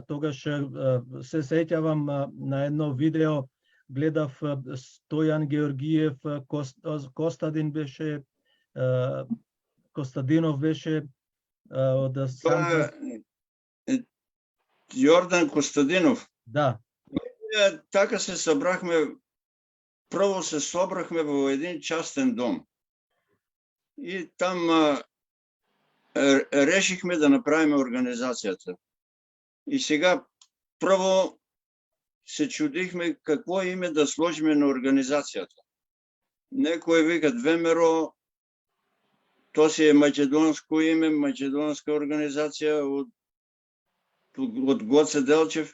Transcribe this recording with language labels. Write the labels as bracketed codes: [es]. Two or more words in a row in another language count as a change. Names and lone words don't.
[mk] Тогаш се сеќавам на едно видео, гледав Стојан Георгиев, Костадин беше, Костадинов беше од Јордан Костадинов. Да. [bg] Така се събрахме, [mk] прво се собрахме во [bg] един частен дом. И там решихме да направим организацията. И сега прво се чудихме какво име да сложиме на организацията. Некои викат ВМРО, то си е македонско име, македонска организация от Гоце Делчев.